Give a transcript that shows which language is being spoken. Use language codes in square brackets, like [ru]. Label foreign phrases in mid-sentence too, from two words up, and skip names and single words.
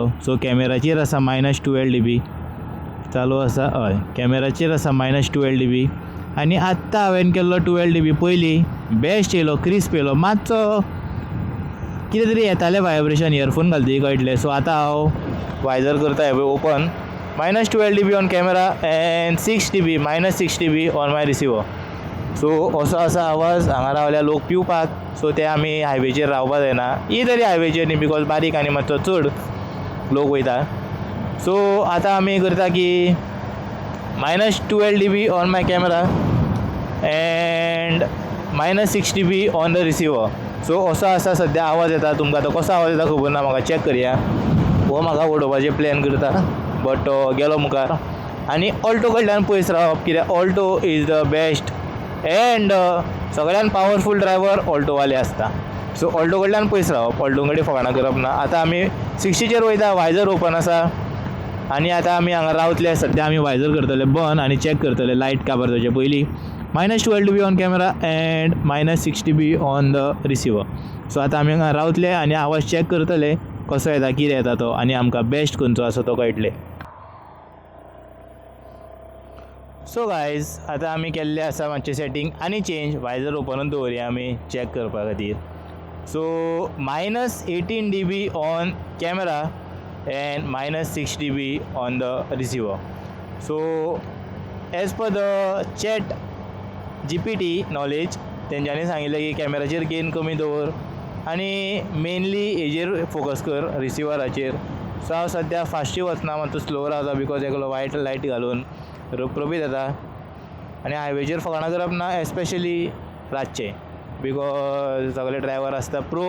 [kok] सो कॅमेराचेर आसा -12 dB चालू आसा. हय कॅमेराचेर आसा -12 dB आनी आत्तां हांवें केल्लो 12 dB पयलीं बेस्ट येयलो क्रिस्प येयलो. मातसो कितें तरी येतालें वायब्रेशन इयरफोन घालतकीर कळटलें. सो आतां हांव वायजर करता हें ओपन. [en] -12 dB on camera and -6 dB on my receiver. [kok] सो असो आसा आवाज. हांगा रावल्या लोक पिवपाक. सो ते आमी हायवेचेर रावपा जायना. ही तरी हायवेचेर न्ही बिकॉज बारीक आनी मातसो चड लोक वयता. सो आतां आमी करता की [en] -12 dB on my camera and -6 dB on the receiver. [kok] सो असो आसा सद्या आवाज येता. तुमकां तो कसो आवाज येता खबर ना. म्हाका चॅक करया. हो म्हाका उडोवपाचें प्लॅन करता बट तो गेलो मुखार. आनी ऑल्टो कडल्यान पयस रावप कित्याक [en] Alto is the best and [kok] सगळ्यान पावरफूल ड्रायव्हर ऑल्टोवाले आसता. सो ऑल्टो कडल्यान पयस रावप. ऑल्टो कडेन फकाणां करप ना. आतां आमी 60चेर वयता. वायजर ओपन आसा आनी आतां आमी हांगा रावतले. सद्या आमी वायजर करतले बंद आनी चॅक करतले लायट काबार जावचे पयलीं. [en] -12 dB on camera and -6 dB on the receiver. [kok] सो आतां आमी हांगा रावतले आनी आवाज चॅक करतले कसो येता कितें येता तो आनी आमकां बेस्ट खंयचो आसा तो कळटलें. [en] so guys [kok] आतां आमी केल्लें आसा मातशें सेटींग आनी चेंज. वायजर ओपनूच दवरया आमी चॅक करपा खातीर. [en] so -18 dB on camera and -6 dB on the receiver. [kok] सो [en] as per the ChatGPT knowledge [kok] तेंच्यांनी सांगिल्लें की कॅमेराचेर गेन कमी दवर आनी मेनली हेजेर फोकस कर रिसिवराचेर. सो हांव सद्या फास्टूय वचना मातसो स्लो रावता बिकॉज एकलो [en] white light [kok] घालून रपरपीत येता आनी हायवेचेर फकाणां करप ना एस्पेशली रातचे बिकॉज सगळे ड्रायव्हर आसता प्रो.